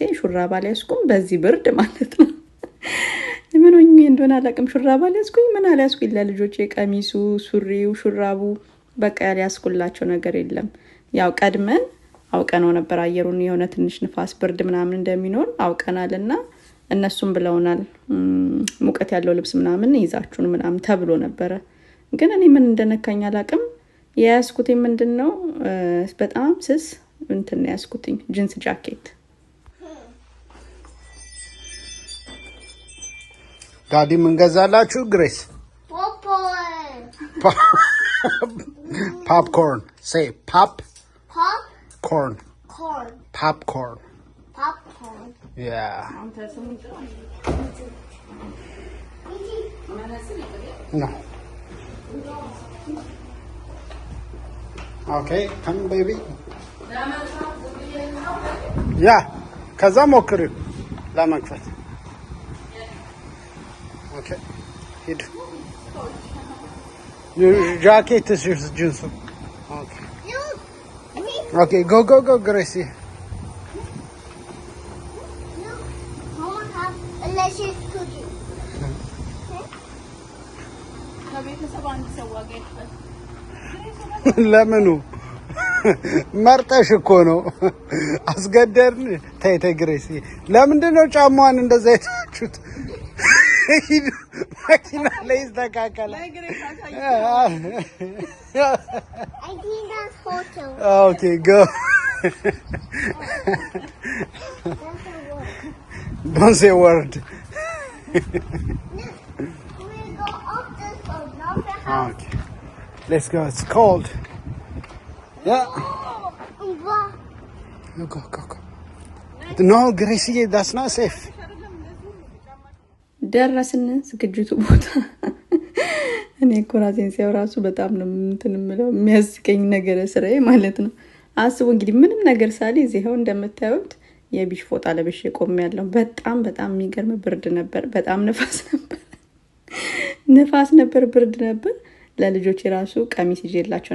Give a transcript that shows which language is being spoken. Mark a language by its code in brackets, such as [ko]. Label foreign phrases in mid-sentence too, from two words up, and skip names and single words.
[am] ሹራብ አልያዝኩም በዚህ ብርድ ማለት ነው። ምን ሆኜ እንደሆነ አላውቅም። ሹራብ አልያዝኩኝ ምን አልያዝኩኝ ለልጆቼ ቀሚሱ ሱሪው ሹራቡ በቃ ያልያዝኩላቸው ነገር የለም። ያው ቀድመን አውቀነው ነበር አየሩን የሆነ ትንሽ ንፋስ ብርድ ምናምን እንደሚኖር አውቀናልና እነሱም ብለውናል ሙቀት ያለው ልብስ ምናምን ይዛችሁን ምናምን ተብሎ ነበር። ግን እኔ ምን እንደነካኝ አላውቅም። የያዝኩት ምንድነው በጣም ስስ እንትን ያዝኩትኝ ጂንስ ጃኬት። ዳዲ ምን ገዛላችሁ ግሬስ? [en] Popcorn. Say pop. Corn. Popcorn. Yeah. No. Okay, come baby. Yeah. [am] ከዛ ሞክሪው ለመክፈት። Okay. [en] ሂድ Your jacket is your jeans. Okay. Okay, go, Gracie. No, don't have unless it's cooking. [am] ለምኑ መርጠሽ እኮ ነው አስገደርን። ተይ ግሬሲ ለምንድን ነው ጫማዋን እንደዛ የታችሁት? መኪና ላይ ይስተካከል። [en] Okay, go. Don't say a word. Okay. Let's go. It's cold. Yeah. Go. No, Gracie, that's not safe. [am] ደረስን ዝግጅቱ ቦታ እኔ ኮራሴን ሲያው ራሱ በጣም ነው እንትን ምለው የሚያስቀኝ ነገር ስራዬ ማለት ነው። አስቡ እንግዲህ ምንም ነገር ሳልይዝ ይኸው እንደምታዩት የቢሽ ፎጣ ለብሼ ቆሜያለሁ። በጣም በጣም የሚገርም ብርድ ነበር። በጣም ንፋስ ነበር፣ ብርድ ነበር። ለልጆች የራሱ ቀሚስ ይዤላቸው